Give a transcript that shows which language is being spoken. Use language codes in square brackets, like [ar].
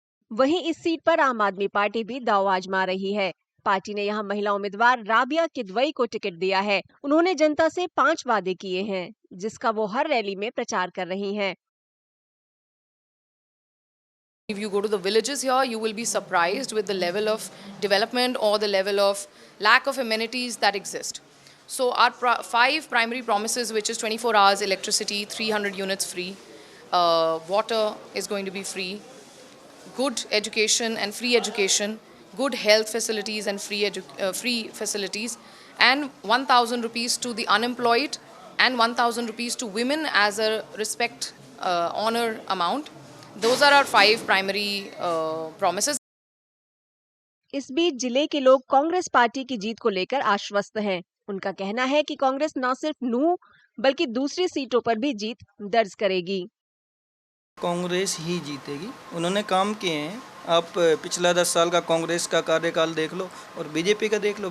[hi] वहीं इस सीट पर आम आदमी पार्टी भी दांव आजमा रही है। पार्टी ने यहां महिला उम्मीदवार राबिया किदवई को टिकट दिया है। उन्होंने जनता से 5 वादे किए हैं, जिसका वो हर रैली में प्रचार कर रही हैं। [en] If you go to the villages here, you will be surprised with the level of development or the level of lack of amenities that exist. So our 5 primary promises, which is 24 hours electricity, 300 units free, water is going to be free, good education and free education, good health facilities and free facilities, and 1,000 rupees to the unemployed and 1,000 rupees to women as a respect honor amount. Those are our 5 primary promises. [hi] इस बीच जिले के लोग Congress party की जीत को लेकर आश्वस्त हैं। उनका कहना है कि कांग्रेस न सिर्फ नूंह बल्कि दूसरी सीटों पर भी जीत दर्ज करेगी। कांग्रेस ही जीतेगी, उन्होंने काम किए हैं। आप पिछला 10 साल का कांग्रेस का कार्यकाल देख लो और बीजेपी का देख लो।